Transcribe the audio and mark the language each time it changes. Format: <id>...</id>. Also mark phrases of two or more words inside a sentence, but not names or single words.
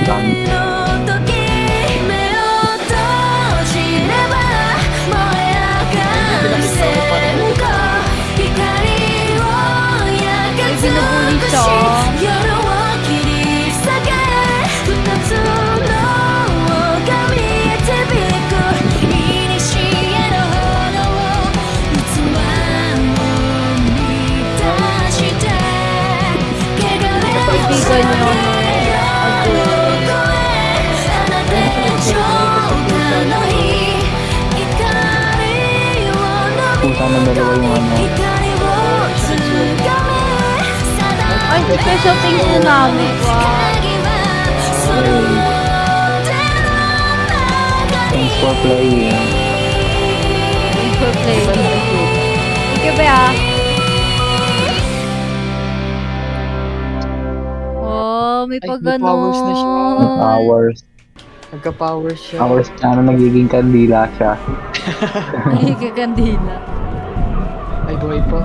<ja>の時目を閉じれば燃え上がる線香光を焼き尽くし夜を切り裂け二つのが見えてびく古の炎を器を満たして汚れを</ja> <tl>Kaibigan niya ako. Ako.</tl> <ja>あなたの浄化の火光を飲み</ja> <tl>Kung sana dalawa yung ano.</tl> <ja>光をつかめ</ja> <tl>Ay,</tl> <en>special things</en> <tl>na namin. Wow.</tl> <en>Thanks for playing. Thanks for playing. Thank you, Bea.</en> <tl>Oh, may Ay, pag may powers na siya. Hours. Nagka-powers siya. Hours na nagiging kandila siya. Ay, kagandila. Ay, buhay pa.</tl>